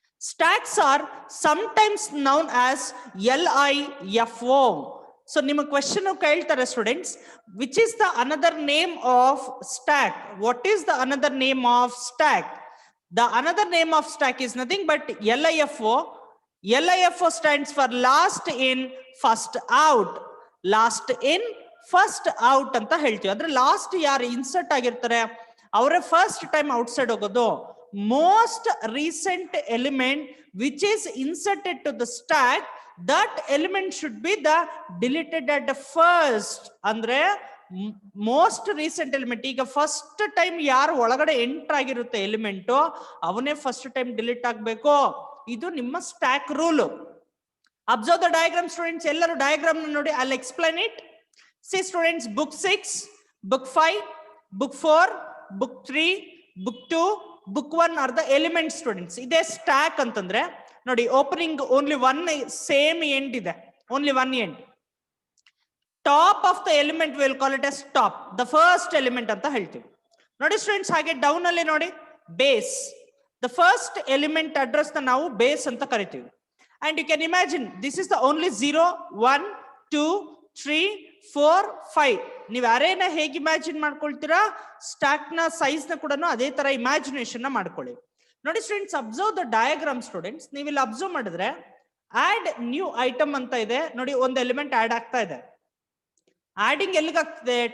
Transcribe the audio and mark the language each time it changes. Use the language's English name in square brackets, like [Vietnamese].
[English] Stacks are sometimes known as LIFO. So [Kannada] ನಿಮ್ಮ question ಕೇಳ್ತಾರೆ [English] Students, which is the another name of stack? What is the another name of stack? The another name of stack is nothing but LIFO. LIFO stands for last in first out. Last in first out [Kannada] ಅಂತ ಹೇಳ್ತೀವಿ. ಅಂದ್ರೆ last ಯಾರು insert ಆಗಿರ್ತಾರೆ ಅವರೇ first time outside ಹೋಗೋದು. [English] Most recent element which is inserted to the stack, that element should be the deleted at the first. [Kannada] ಅಂದ್ರೆ most recent element, ಈಗ first time ಯಾರು ಒಳಗಡೆ ಎಂಟರ್ ಆಗಿರುತ್ತೆ ಎಲಿಮೆಂಟ್, ಅವನೇ ಫಸ್ಟ್ ಟೈಮ್ ಡಿಲೀಟ್ ಆಗ್ಬೇಕು. ಇದು ನಿಮ್ಮ [English] Stack rule. Observe the diagram students. [Kannada] ಎಲ್ಲರೂ ಡಯಾಗ್ರಾಮ್ ನೋಡಿ. [English] I will explain it. See students, book 6, book 5, book 4, book 3, book 2, book 1 are the element students. [Kannada] ಇದೇ ಸ್ಟ್ಯಾಕ್ ಅಂತಂದ್ರೆ ನೋಡಿ, [English] Opening only one same end ಇದೆ, only one end. Top of the element will call it as top, the first element [Kannada] ಅಂತ ಹೇಳ್ತೀವಿ. ನೋಡಿ students, ಹಾಗೆ down ಅಲ್ಲಿ ನೋಡಿ base. [English] The first element address na [Kannada] ನಾವು ಬೇಸ್ ಅಂತ ಕರಿತೀವಿ. [English] And you can imagine this is the only 0, 1, 2, 3, 4, 5. [Kannada] ನೀವು ಅರೇನ ಹೇಗೆ ಇಮ್ಯಾಜಿನ್ ಮಾಡ್ಕೊಳ್ತೀರಾ, ಸ್ಟ್ಯಾಕ್ ನ ಸೈಜ್ ನ ಕೂಡ ಅದೇ ತರ ಇಮ್ಯಾಜಿನೇಷನ್ ನ ಮಾಡ್ಕೊಳ್ಳಿ. [English] ನೋಡಿ students, observe the diagram students. [Kannada] ನೀವು ಇಲ್ಲಿ [English] observe ಮಾಡಿದ್ರೆ add new item [Kannada] ಅಂತ ಇದೆ ನೋಡಿ. ಒಂದು ಎಲಿಮೆಂಟ್ ಆಡ್ ಆಗ್ತಾ ಇದೆ. ಆಡಿಂಗ್ ಎಲ್ಲಿಗಾಗ್ತದೆ?